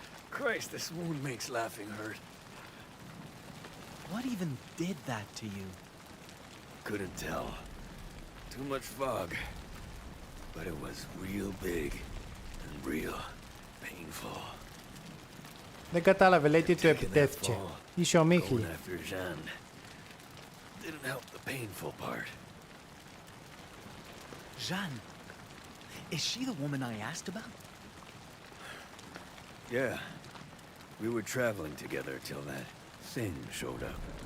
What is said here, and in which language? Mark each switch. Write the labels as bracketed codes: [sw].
[en] Christ, this wound makes laughing hurt. What even did that to you? Couldn't tell. Too much fog. But it was real big and real painful. [el] Δεν κατάλαβε, λέει, τι του επιτέθηκε. Είσαι ομίχλη. [en] Going after Jeanne didn't help the painful part. Jeanne. Is she the woman I asked about? Yeah. We were traveling together till that thing showed up.